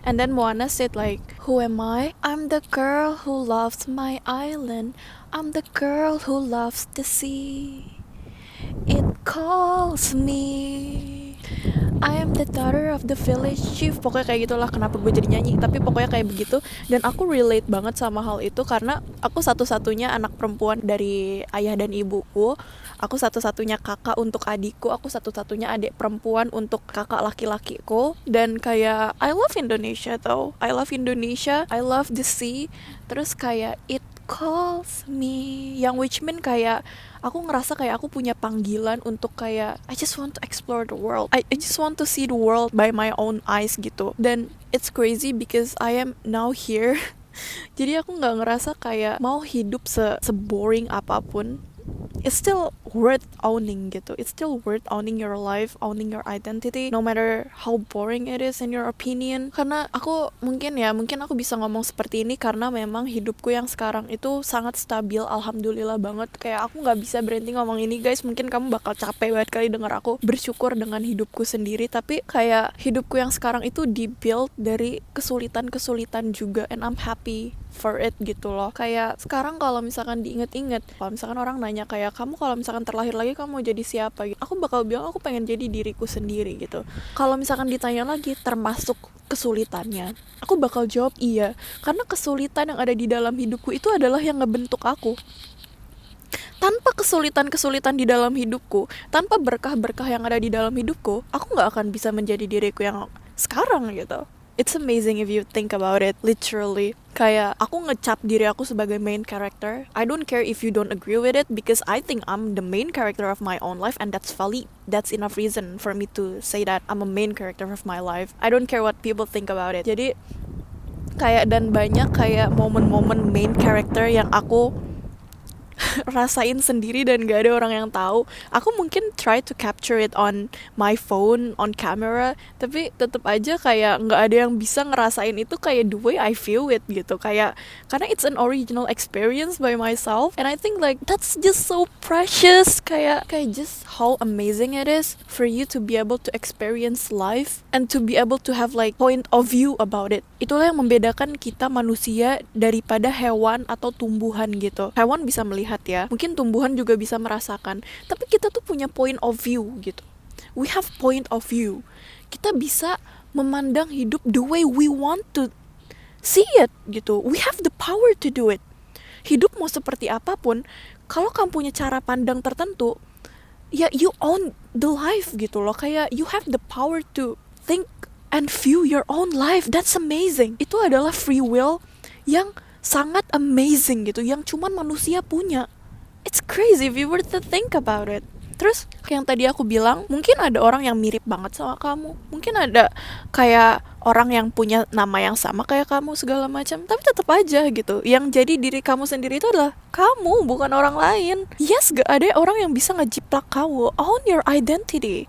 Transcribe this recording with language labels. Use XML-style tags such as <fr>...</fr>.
<en>And then Moana said like, who am I? I'm the girl who loves my island. I'm the girl who loves the sea. It calls me. I am the daughter of the village chief.</en> <id>Pokoknya kayak gitulah, kenapa gue jadi nyanyi, tapi pokoknya kayak begitu. Dan aku relate banget sama hal itu, karena aku satu-satunya anak perempuan dari ayah dan ibuku. Aku satu-satunya kakak untuk adikku. Aku satu-satunya adik perempuan untuk kakak laki-lakiku. Dan kayak</id> <en>I love Indonesia tau. I love Indonesia, I love the sea.</en> <id>Terus kayak</id> <en>it calls me,</en> <id>yang</id> <en>which mean</en> <id>kayak aku ngerasa kayak aku punya panggilan untuk kayak</id> <en>I just want to explore the world. I just want to see the world by my own eyes gitu. Dan it's crazy because I am now here.</en> <id>Jadi aku nggak ngerasa kayak mau hidup se-boring apapun.</id> <en>It's still worth owning gitu. It's still worth owning your life, owning your identity, no matter how boring it is in your opinion.</en> <id>Karena aku mungkin aku bisa ngomong seperti ini karena memang hidupku yang sekarang itu sangat stabil, alhamdulillah banget. Kayak aku nggak bisa berhenti ngomong ini guys. Mungkin kamu bakal capek banget kali denger aku bersyukur dengan hidupku sendiri. Tapi kayak hidupku yang sekarang itu dibuild dari kesulitan-kesulitan juga,</id> <en>and I'm happy for it</en> <id>gitu loh. Kayak sekarang kalau misalkan diinget-inget, kalau misalkan orang nanya kayak, kamu kalau misalkan terlahir lagi kamu mau jadi siapa gitu, aku bakal bilang aku pengen jadi diriku sendiri gitu. Kalau misalkan ditanya lagi termasuk kesulitannya, aku bakal jawab iya, karena kesulitan yang ada di dalam hidupku itu adalah yang ngebentuk aku. Tanpa kesulitan-kesulitan di dalam hidupku, tanpa berkah-berkah yang ada di dalam hidupku, aku gak akan bisa menjadi diriku yang sekarang gitu.</id> <en>It's amazing if you think about it, literally.</en> <id>Kayak aku ngecap diri aku sebagai main character.</id> <en>I don't care if you don't agree with it, because I think I'm the main character of my own life, and that's valid. That's enough reason for me to say that I'm a main character of my life. I don't care what people think about it.</en> <id>Jadi kayak, dan banyak kayak momen-momen main character yang aku rasain sendiri dan gak ada orang yang tahu. Aku mungkin</id> <en>try to capture it on my phone, on camera,</en> <id>tapi tetap aja kayak gak ada yang bisa ngerasain itu kayak</id> <en>the way I feel it</en> <id>gitu. Kayak karena</id> <en>it's an original experience by myself, and I think like that's just so precious. Kayak just how amazing it is for you to be able to experience life and to be able to have like point of view about it.</en> <id>Itulah yang membedakan kita manusia daripada hewan atau tumbuhan gitu. Hewan bisa melihat ya, mungkin tumbuhan juga bisa merasakan, tapi kita tuh punya point of view gitu.</id> <en>We have point of view.</en> <id>Kita bisa memandang hidup</id> <en>the way we want to see it gitu. We have the power to do it.</en> <id>Hidup mau seperti apapun, kalau kamu punya cara pandang tertentu, ya</id> <en>you own the life</en> <id>gitu loh.</id> <en>Kayak you have the power to think and view your own life. That's amazing.</en> <id>Itu adalah free will yang sangat amazing gitu, yang cuman manusia punya.</id> <en>It's crazy if you were to think about it.</en> <id>Terus yang tadi aku bilang, mungkin ada orang yang mirip banget sama kamu, mungkin ada kayak orang yang punya nama yang sama kayak kamu segala macam, tapi tetap aja gitu, yang jadi diri kamu sendiri itu adalah kamu, bukan orang lain. Yes, gak ada orang yang bisa ngejiplak kamu.</id> <en>Own your identity.</en>